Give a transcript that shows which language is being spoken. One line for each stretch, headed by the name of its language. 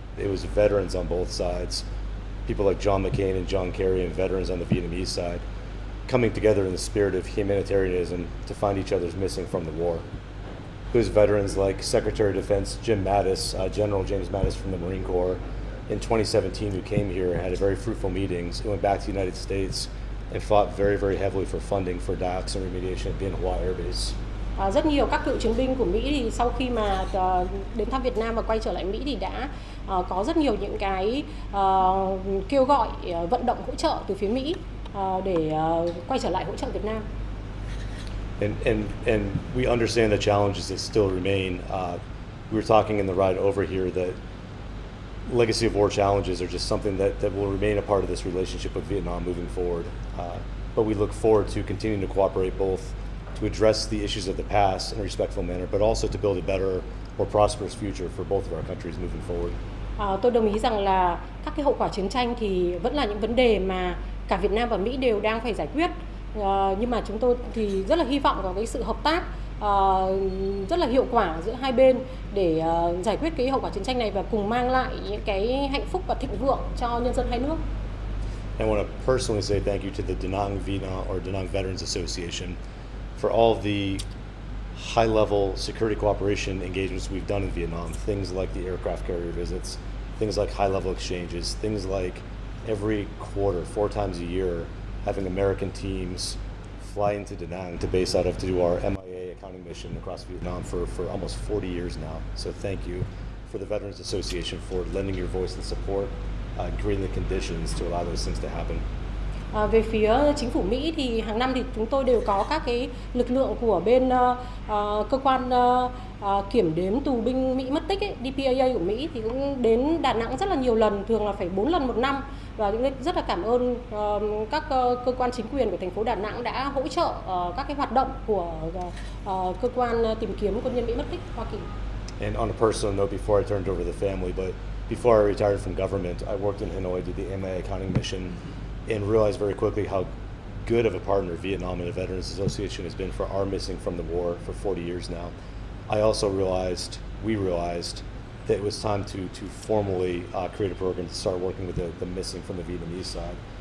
English: It was veterans on both sides, people like John McCain and John Kerry, and veterans on the Vietnamese side, coming together in the spirit of humanitarianism to find each other's missing from the war. It was veterans like Secretary of Defense Jim Mattis, General James Mattis from the Marine Corps, in 2017 who came here and had a very fruitful meetings and went back to the United States and fought very, very heavily for funding for dioxin remediation at Bien Hoa Air Base.
Vietnamese: Rất nhiều các cựu chiến binh của Mỹ thì sau khi mà đến thăm Việt Nam và quay trở lại Mỹ thì đã có rất nhiều những cái kêu gọi vận động hỗ trợ từ phía Mỹ để quay trở lại hỗ trợ Việt Nam.
English: And we understand the challenges that still remain. We were talking in the ride over here that legacy of war challenges are just something that will remain a part of this relationship with Vietnam moving forward. But we look forward to continuing to cooperate both to address the issues of the past in a respectful manner, but also to build a better, more prosperous future for both of our countries moving forward.
Vietnamese: Tôi đồng ý rằng là các cái hậu quả chiến tranh thì vẫn là những vấn đề mà cả Việt Nam và Mỹ đều đang phải giải quyết. Nhưng mà chúng tôi thì rất là hy vọng vào cái sự hợp tác rất là hiệu quả giữa hai bên để giải quyết cái hậu quả chiến tranh này và cùng mang lại những cái hạnh phúc và thịnh vượng cho nhân dân hai nước.
English: I want to personally say thank you to the Da Nang Vietnam or Da Nang Veterans Association for all of the high-level security cooperation engagements we've done in Vietnam. Things like the aircraft carrier visits, things like high-level exchanges, things like every quarter, 4 times a year, having American teams fly into Da Nang to base out of to do our MIA accounting mission across Vietnam for almost 40 years now. So thank you for the Veterans Association for lending your voice and support, creating the conditions to allow those things to happen.
Vietnamese: Về phía chính phủ Mỹ thì hàng năm thì chúng tôi đều có các cái lực lượng của bên cơ quan kiểm đếm tù binh Mỹ mất tích ấy, DPAA của Mỹ thì cũng đến Đà Nẵng rất là nhiều lần, thường là phải 4 lần một năm, và rất là cảm ơn các cơ quan chính quyền của thành phố Đà Nẵng đã hỗ trợ các cái hoạt động của cơ quan tìm kiếm quân nhân Mỹ mất tích Hoa Kỳ.
English: And on a personal note, before I turned over the family, but before I retired from government, I worked in Hanoi, did the MIA accounting mission, and realized very quickly how good of a partner Vietnam and the Veterans Association has been for our missing from the war for 40 years now. I also realized, we realized, that it was time to formally create a program to start working with the missing from the Vietnamese side.